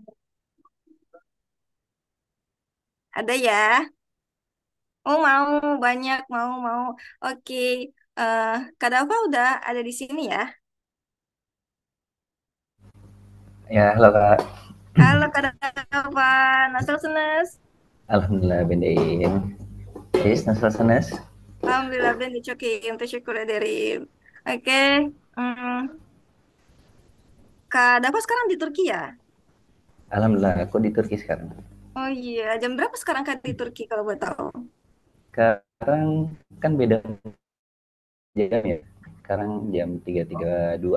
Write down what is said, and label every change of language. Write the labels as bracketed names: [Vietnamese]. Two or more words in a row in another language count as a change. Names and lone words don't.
[Indonesian] Ada ya? Oh mau, banyak mau. Oke, eh Kak Dafa udah ada di sini ya? Ya, halo Kak. Halo Kak Dafa, [Turkish] Nasıl Senes? Alhamdulillah bendain. Yes, nasıl? Alhamdulillah ben de çok iyiyim, teşekkür ederim. [Indonesian] Oke, hmm, Kak Dafa sekarang di Turki ya? Alhamdulillah, aku di Turki sekarang. Oh iya, jam berapa sekarang Kak di Turki kalau boleh tahu? Sekarang kan beda jam ya. Sekarang jam 3.32.